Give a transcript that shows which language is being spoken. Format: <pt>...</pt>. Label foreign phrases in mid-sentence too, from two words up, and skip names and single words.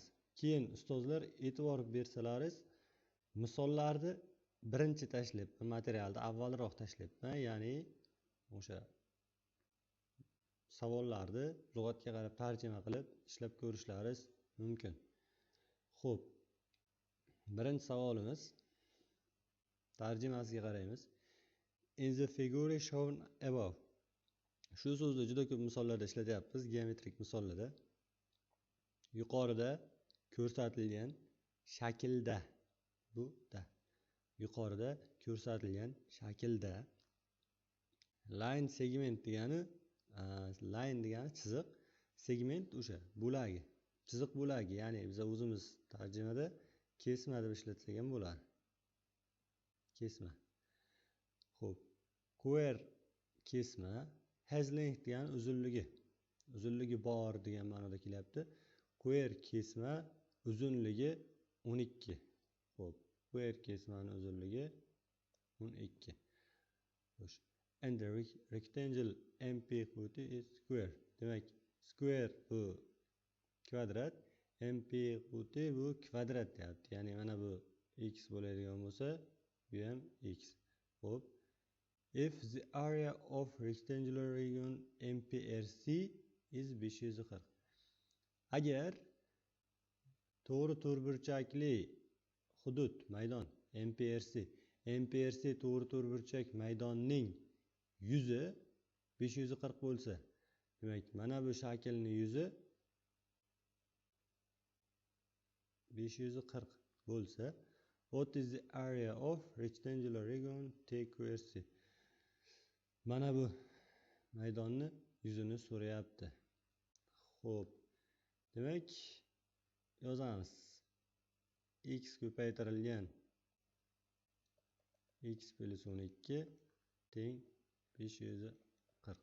<uz>Keyin ustozlar e'tibor bersalaringiz, misollarni birinchi tashlab, materialni avvalroq tashlayapman, ya'ni o'sha savollarni lug'atga qarab tarjima qilib ishlab ko'rishlaringiz mumkin. Xo'p. Birinchi savolimiz tarjimasiga qaraymiz.</uz> <en>In the figure shown above.</en> <uz>Shu so'zni juda ko'p misollarda ishlatyapmiz, geometrik misollarda. Yuqorida ko'rsatilgan shaklda, bu da. Yuqorida ko'rsatilgan shaklda</uz> <en>line segment</en> <uz>degani line degani chiziq, segment o'sha bo'lagi, chiziq bo'lagi, ya'ni biz o'zimiz tarjimada kesma deb ishlatsak ham bo'ladi. Kesma. Xo'p. Square kesma,</uz> <en>has length</en> <uz>degani uzunligi. Uzunligi bor degan ma'noda kelyapti. Square kesma uzunligi 12. Xo'p. Square kesmaning uzunligi 12. Xo'sh.</uz> <en>And the rectangle MP equity is square.</en> <uz>Demak, square bu kvadrat, MP equity bu kvadrat deyapti. Ya'ni mana bu x bo'ladigan bo'lsa, bu ham x. Xo'p.</uz> <en>If the area of rectangular region MPRC is 540.</en> <uz>Agar to'g'ri to'rtburchakli hudud, maydon MPRC to'g'ri to'rtburchak maydonning yuzi 540 bo'lsa, demak, mana bu shaklning yuzi 540 bo'lsa,</uz> <en>what is the area of rectangular region TQRC?</en> <uz>Mana bu maydonni yuzini so'rayapti. Xo'p. Demak, yozamiz. X ko'paytirilgan x plus 12 teng 540.</uz>